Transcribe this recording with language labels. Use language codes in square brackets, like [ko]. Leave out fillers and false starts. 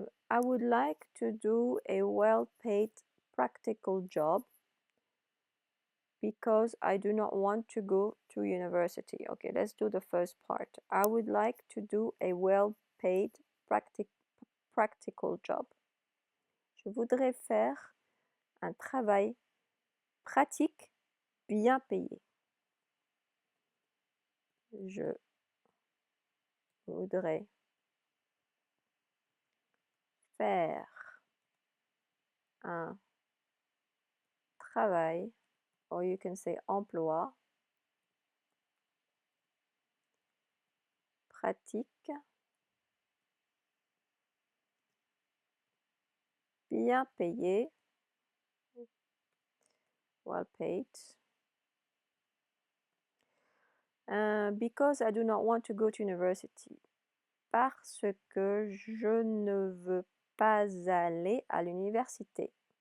[en] I would like to do a well-paid practical job because I do not want to go to university. Okay, let's do the first part. I would like to do a well-paid practical job. [fr] Je voudrais faire un travail pratique bien payé. Je voudrais faire un travail, [en] or you can say [fr] emploi, pratique, bien payé, [en] well paid. Because I do not want to go to university. [fr] Parce que je ne veux pas aller à l'université.